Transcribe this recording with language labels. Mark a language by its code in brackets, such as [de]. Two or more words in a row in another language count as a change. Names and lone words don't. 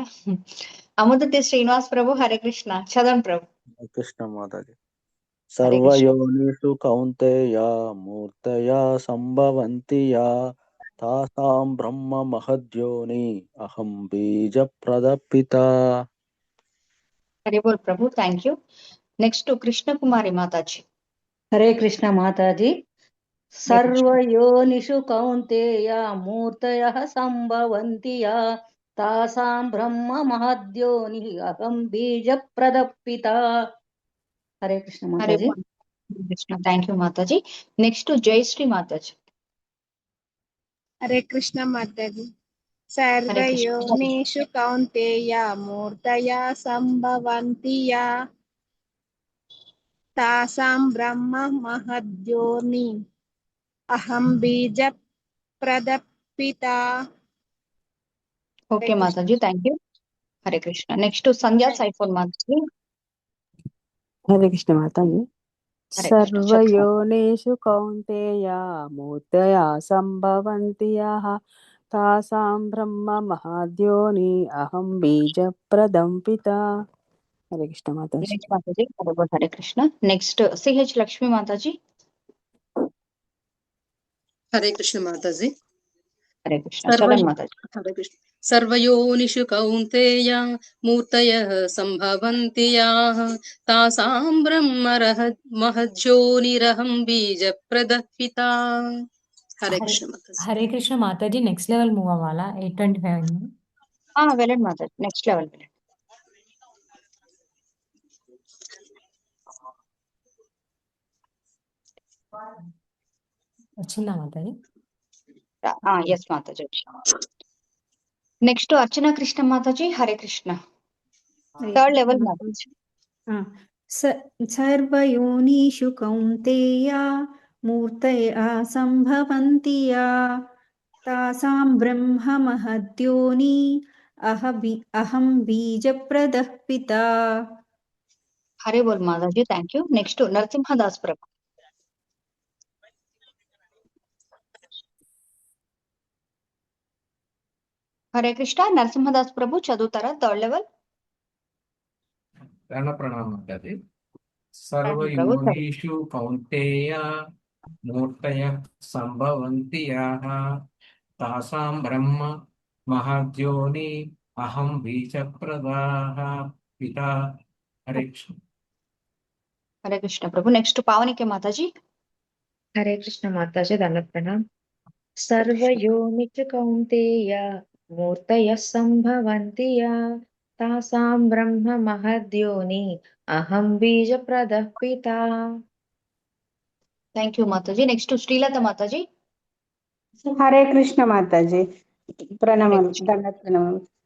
[te] అమృతతి శ్రీనివాస్ ప్రభు. హరే కృష్ణ. చదవండి ప్రభు. కృష్ణ మాతాజీ. [sa] सर्वयोनिषु कौन्तेय मूर्तया सम्भवन्ति या तासां ब्रह्म महद्योनि अहं बीजप्रदः पिता. [hi] हरे बोल प्रभु. [en] Thank you. [hi] नेक्स्ट कृष्ण कुमारी माताजी. हरे कृष्ण माताजी. [sa] सर्वयोनिषु कौन्तेय मूर्तयः सम्भवन्ति या तासां ब्रह्म महद्योनि अहं बीजप्रदः पिता. [hi] हरे कृष्ण माताजी. कृष्ण. [en] thank you [hi] माताजी. नेक्स्ट जयश्री माताजी. हरे कृष्ण माताजी. [sa] सर्वयोनिषु कौन्तेय मूर्तया सम्भवन्ति या तासां ब्रह्म महद्योनि अहं बीजप्रदः पिता. [hi] ओके माताजी. [en] Thank you. [hi] हरे कृष्ण. नेक्स्ट संध्या साइफोन माताजी. हरे कृष्ण माताजी. [sa] सर्वयोनिषु कौन्तेय मूर्तया सम्भवन्ति याः तासां ब्रह्म महद्योनि अहं बीजप्रदं पिता. [hi] हरे कृष्ण माताजी. हरे कृष्ण. नेक्स्ट CH लक्ष्मी माताजी. हरे कृष्ण माताजी. हरे कृष्ण. चरण माताजी. हरे कृष्ण. [sa] सर्वयोनिषु कौन्तेय मूर्तयः सम्भवन्ति याः तासां ब्रह्म महज्योनिरहं बीजप्रदः पिता. [hi] हरे कृष्ण माताजी. हरे कृष्ण माताजी. [en] next level move [hi] అవ్వాలా? 825 में. [te] వెళ్ళండి మాతాజీ. [en] next level [te] వెళ్ళండి. వచ్చిందా మాతాజీ? ఎస్ మాతాజీ. నెక్స్ట్ అర్చన కృష్ణ మాతాజీ. హరే కృష్ణ. [en] third level [te] మాతాజీ. [sa] सर्वयोनिषु कौन्तेय मूर्तया सम्भवन्ति या तासां ब्रह्म महद्योनि अहं बीजप्रदः पिता. [hi] हरे बोल माताजी. [en] Thank you. Next नरसिंहदास प्रभु. [hi] हरे कृष्ण. [te] నరసింహదాస్ ప్రభు చదువుతారా [en] third level? [te] ప్రణామం మాతాజీ. [sa] సర్వయోనిషు కౌంతేయ మూర్తయః సంభవంతి యాః తాసాం బ్రహ్మ మహద్యోని అహం బీజప్రదాః పితా. [te] హరే కృష్ణ. హరే కృష్ణ ప్రభు. నెక్స్ట్ పావనికే మాతాజీ. [hi] हरे कृष्ण माताजी. दंडवत प्रणाम. [sa] सर्वयोनिच कौन्तेय मूर्तयः सम्भवन्ति या तासां ब्रह्म महद्योनि अहं बीजप्रदः पिता। [en] thank you [te] మాతాజీ. నెక్స్ట్ శ్రీలత మాతాజీ. హరే కృష్ణ మాతాజీ. ప్రణామాలు, దండ ప్రణామాలు.